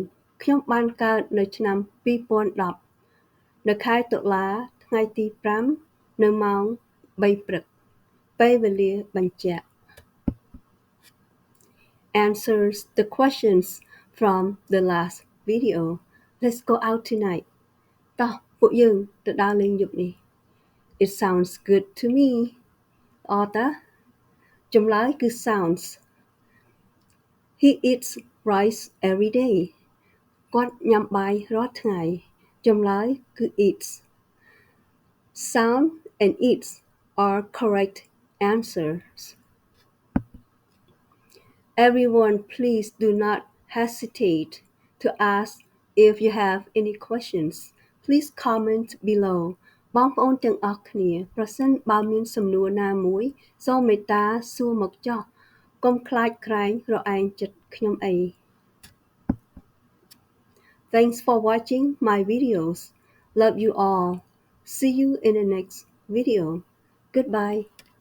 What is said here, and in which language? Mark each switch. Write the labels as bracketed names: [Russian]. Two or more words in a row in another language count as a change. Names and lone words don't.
[Khmer] ខ្ញុំបានកើតនៅឆ្នាំ2010នៅខែតុលាថ្ងៃទី5នៅម៉ោង3ព្រឹកពេលវេលាបញ្ជាក់ [English] Answers the questions from the last video. Let's go out tonight. [Khmer] តោះពួកយើងទៅដើរលេងយប់នេះ [English] It sounds good to me. [Khmer] ល្អតាចម្លើយគឺ sounds. [English] He eats rice every day. [Khmer] គាត់ញ៉ាំបាយរាល់ថ្ងៃចម្លើយគឺ eats. [English] Sound and eats are correct answers. Everyone, please do not hesitate to ask if you have any questions. Please comment below. [Khmer] បងប្អូនទាំងអស់គ្នាប្រសិនបើមានសំណួរណាមួយសូមមេត្តាសួរមកចុះកុំខ្លាចក្រែងរឯងចិត្តខ្ញុំអី [English] Thanks for watching my videos. Love you all. See you in the next video. Goodbye.